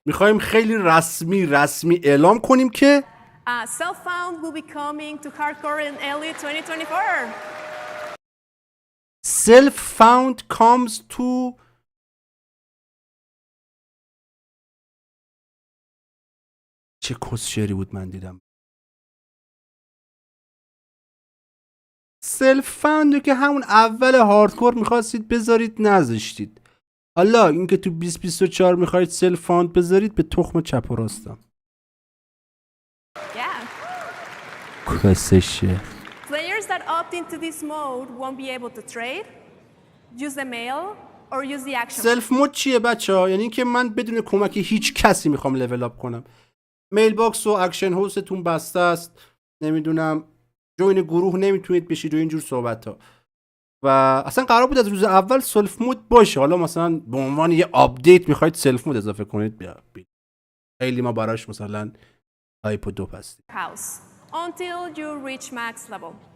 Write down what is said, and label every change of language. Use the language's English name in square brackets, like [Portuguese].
[Persian] میخوایم خیلی رسمی اعلام کنیم که [English] self-found will be coming to hardcore in early 2024. self-found comes to [Persian] چه کسشری بود من دیدم. self-found که همون اول هاردکور میخواستید بذارید نذاشتید. حالا اینکه تو 2024 میخواید self-found بذارید به تخم چپ و راستم. کسشه. [English] Players that opt into this mode won't be able to trade, use the mail, or use the action. [Persian] سلف مود چیه بچه‌ها؟ یعنی اینکه من بدون کمک هیچ کسی میخوام لول اپ کنم. میل باکس و اکشن هاوستون بسته است. نمیدونم جوین گروه نمیتونید بشید و اینجور صحبت ها. و اصلا قرار بود از روز اول سلف مود باشه. حالا مثلا به عنوان یه آپدیت میخواید سلف مود اضافه کنید بیا. خیلی ما براش مثلا تایپ 2 هستیم. [English] Until you reach max level.